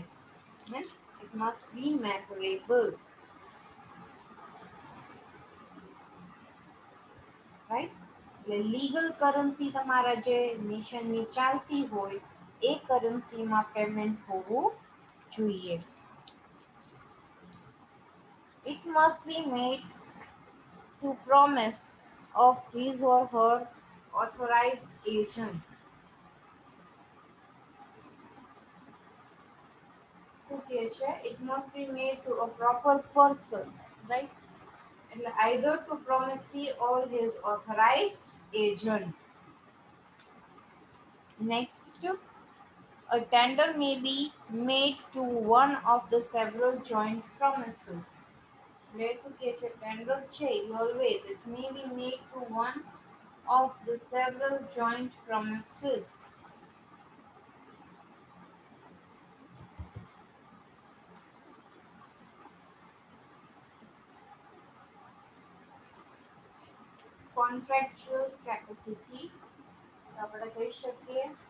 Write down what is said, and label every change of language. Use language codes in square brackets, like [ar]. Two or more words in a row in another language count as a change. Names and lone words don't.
[en] means it must be measurable right. [gu] એટલે [en] legal currency [gu] તમારા જે નેશનની ચાલતી હોય એ કરન્સીમાં પેમેન્ટ હોવું જોઈએ. [en] It must be made to promise of his or her authorized agent. [gu] શું કહે છે [en] it must be made to a proper person right એટલે either to promisee or his authorized agent. Next, a tender may be made to one of the several joint promises. [gu] એટલે શું કહે છે ટેન્ડર છે [en] always it may be made to one of the several joint promises. Contractual capacity [gu] આપણે કહી શકીએ